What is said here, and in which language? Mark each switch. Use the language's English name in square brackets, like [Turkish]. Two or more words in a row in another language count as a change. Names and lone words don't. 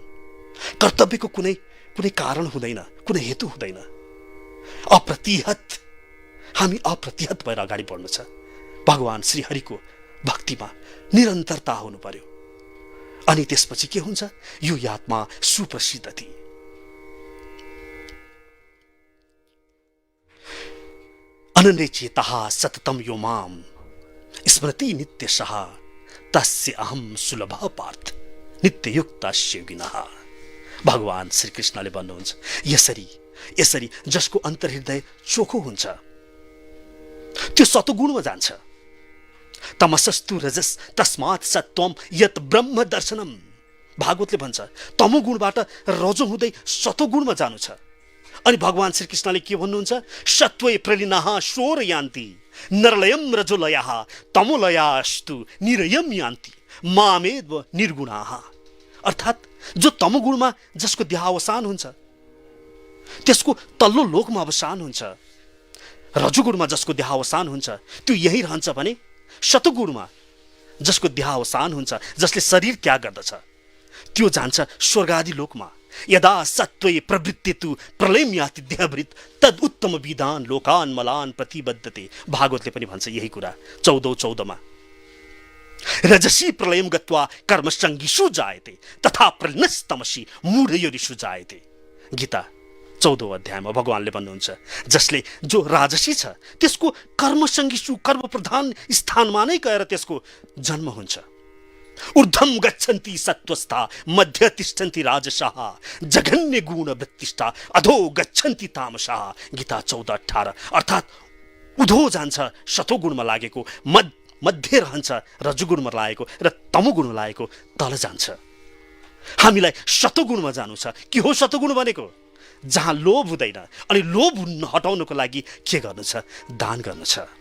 [Nepali] कर्तव्यको कुनै कारण हुँदैन, कुनै हेतु हुँदैन। हामी अप्रतिहत भएर अगाडि बढ्नु छ। भगवान श्रीहरिको भक्तिमा निरन्तरता हुनु पर्यो। अनि त्यसपछि के हुन्छ? यो आत्मा सुप्रसिद्धति। [Sanskrit] अनन्यचेतः सततम यो माम स्मृति नित्यशः तस्य अहम सुलभः पार्थ नित्ययुक्तस्य योगिनः। [Nepali] भगवान श्री कृष्णले भन्नुहुन्छ, यसरी जसको अन्तर्हृदय चोखो हुन्छ त्यो सतगुणमा जान्छ। [Sanskrit] तमसस्तु रजस तस्मात् सत्वम यत ब्रह्म दर्शनम। [Nepali] भागवतले भन्छ तमोगुणबाट रजो हुँदै सतोगुणमा जानु छ। अनि भगवान श्री कृष्णले के भन्नुहुन्छ? [Sanskrit] सत्वै प्रलिनाः शोर यान्ति नरलयम रजोलयः तमोलयास्तु निरयम यान्ति मामेव निर्गुणाः। [Nepali] अर्थात् जो तमोगुणमा जसको देहावसान हुन्छ त्यसको तल्लो लोकमा अवसान हुन्छ। रजोगुणमा जसको देहावसान हुन्छ त्यो यही रहन्छ भने शतगुणमा जसको देहावसान हुन्छ, जसले शरीर त्याग गर्दछ, त्यो जान्छ स्वर्गादि लोकमा। [Sanskrit] यदा सत्त्वे प्रवृत्तितु प्रलयम याति देहभृत तद उत्तम विधान लोकान मलान प्रतिबद्धते। [Nepali] भागवतले पनि भन्छ यही कुरा [Sanskrit] 14:14 रजसी प्रलयम गत्वा कर्मसंगिषु जायते तथा प्रलयस्तमसी मूढयोनिषु जायते। [Nepali] गीता 14 अध्यायमा भगवानले भन्नुहुन्छ जो राजसी छ त्यसको कर्मसंगिषु कर्म प्रधान स्थानमा नै गएर त्यसको जन्म हुन्छ। [Sanskrit] ऊर्ध्वम गच्छन्ति सत्त्वस्था मध्य तिष्ठन्ति राजसः जघन्य गुण वृत्तिष्ठा अधो गच्छन्ति तामसः। [Nepali] गीता 14:18। अर्थात् उधो जान्छ शतोगुणमा लागेको, मध्य रहन्छ रजोगुणमा लागेको र तमोगुणमा लागेको तल जान्छ। हामीलाई शतोगुणमा जानु छ। के हो शतोगुण भनेको? जहाँ लोभ हुँदैन। अनि लोभ हटाउनको लागि के गर्नु छ? दान गर्नु छ।